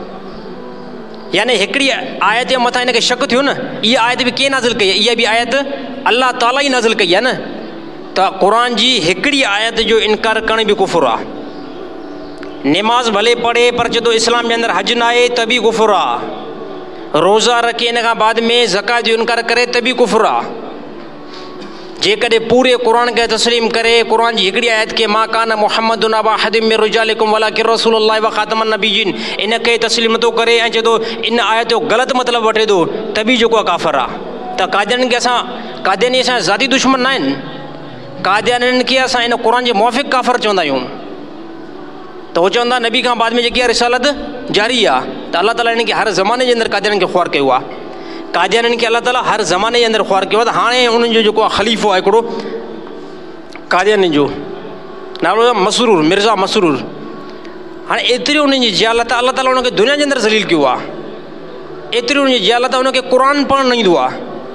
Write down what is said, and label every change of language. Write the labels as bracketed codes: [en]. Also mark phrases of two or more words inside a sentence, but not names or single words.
[sd] यानी हिकिड़ी आयत जे मथां हिनखे शक थियो न इहा आयत बि कंहिं नाज़िल कई आहे इहा बि आयत अल्लाह ताला ई नाज़िल कई आहे न त क़ुर जी हिकिड़ी आयत जो इनकार करण बि कुफ़ुर आहे निमाज़ भले पढ़े पर चए थो इस्लाम जे अंदरि हज न आहे त बि कुफ़ुर आहे रोज़ा रखे इन खां बाद में ज़कात जो इनकार करे त बि कुफ़ुर आहे जेकॾहिं पूरे क़ुर खे तस्लीम करे क़ुर जी हिकिड़ी आयत खे [ar] ما كان محمد أبا أحد من رجالكم ولكن رسول الله وخاتم النبيين [sd] इनखे तस्लीम नथो करे ऐं चए थो इन आयत जो ग़लति मतिलबु वठे थो त बि जेको आहे काफ़िर आहे त कादियानी खे असां कादियानी असांजा ज़ाती दुश्मन न आहिनि कादियानी खे असां इन क़ुर जे मुआफ़िक़ काफ़िर चवंदा आहियूं त उहो चवंदा नबी खां बाद में जेकी आहे रिसालत जारी आहे त अलाह ताला हिन खे हर ज़माने जे अंदरि कादियानी खे ख़्वार कयो आहे कादियानी खे अलाह ताला हर ज़माने जे अंदरि ख़्वार कयो आहे त हाणे उन्हनि जो जेको आहे ख़लीफ़ो आहे हिकिड़ो कादियानी जो नालो आहे मसरूर मिर्ज़ा मसरूर हाणे एतिरी उन्हनि जी जियालत अलाह ताला उनखे दुनिया जे अंदरि ज़लील कयो आहे एतिरी उन्हनि जी जियालत उनखे क़ुर पढ़णु न ईंदो आहे